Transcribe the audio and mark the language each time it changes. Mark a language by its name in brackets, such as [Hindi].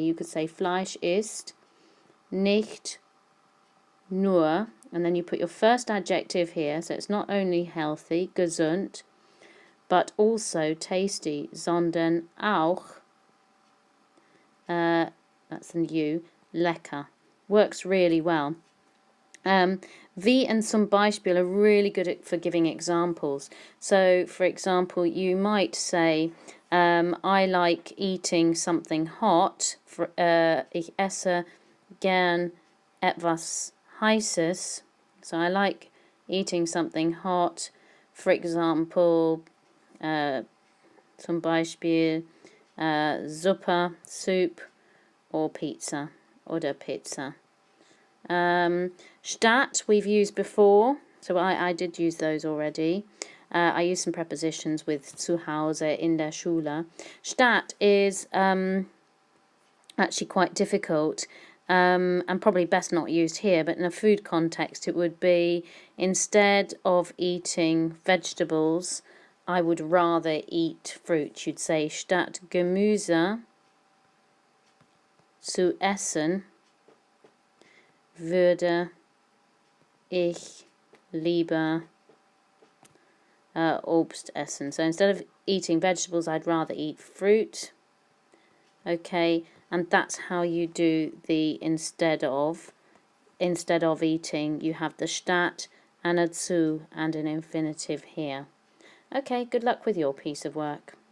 [English] You could say [German] Fleisch ist nicht nur, [English] and then you put your first adjective here, so it's not only healthy, gesund, but also tasty, [German] sondern auch, [English] that's in you, lecker. Works really well. Wie and zum Beispiel are really good for giving examples. So, for example, you might say, I like eating something hot. [German] Ich esse gern etwas Heißes. [English] So I like eating something hot. For example, [German] zum Beispiel Suppe, [English] soup, or pizza, [German] oder Pizza. [English] Statt we've used before, so I did use those already. I used some prepositions with [German] zu Hause, in der Schule. [English] Statt is actually quite difficult, and probably best not used here, but in a food context it would be, instead of eating vegetables, I would rather eat fruit. You'd say, [German] statt Gemüse zu essen, würde ich lieber Obst essen. [English] So instead of eating vegetables, I'd rather eat fruit. Okay, and that's how you do the instead of. Instead of eating, you have the statt and a zu and an infinitive here. Okay, good luck with your piece of work.